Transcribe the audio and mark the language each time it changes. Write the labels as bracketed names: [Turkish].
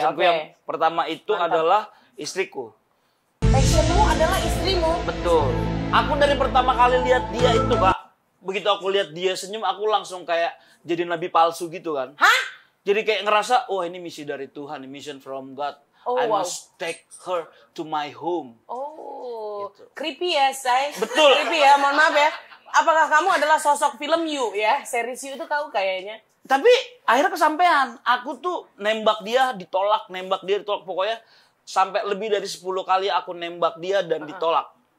[Indonesian] Passionku yang pertama itu adalah istriku. Passionmu adalah istrimu? Betul. Aku dari pertama kali lihat dia itu, Kak. Begitu aku lihat dia senyum, aku langsung kayak jadi nabi palsu gitu kan. Hah? Jadi kayak ngerasa, wah ini misi dari Tuhan, [English] mission from God. I must take her to my home. Oh, [Indonesian] gitu. Creepy ya, say. Betul. Creepy ya, mohon maaf ya. Apakah kamu adalah sosok film You ya? Series You itu kau kayaknya. Tapi akhirnya kesampean. Aku tuh nembak dia, ditolak. Pokoknya sampai lebih dari 10 kali aku nembak dia dan ditolak.